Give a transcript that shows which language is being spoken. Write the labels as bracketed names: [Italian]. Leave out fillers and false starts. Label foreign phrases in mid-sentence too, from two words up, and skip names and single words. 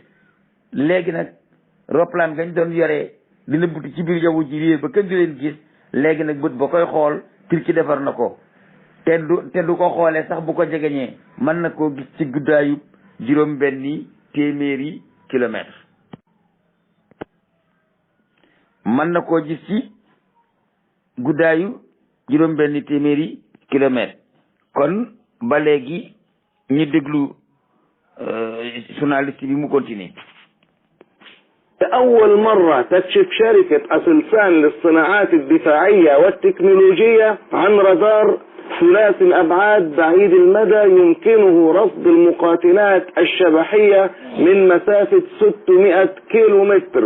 [Wolof] léegi nag roplaan gañ doon yoree dina buti ci biir jaww ji réer ba kenn du leen gis léegi nag bët ba koy xool Turquie defar na ko te du ko xoolee sax bu ko jegeñee mën na koo gis ci guddaayu juróom-benni téeméeri kilomètre. mën na koo gis ci guddaayu juróom-benni téeméeri kilomètre. kon ba léegi ñu déglu journaliste bi mu continue. [Arabic] لأول مرة تكشف شركة أسلفان للصناعات الدفاعية والتكنولوجية عن رادار ثلاثي الأبعاد بعيد المدى يمكنه رصد المقاتلات الشبحية من مسافة 600 كيلومتر.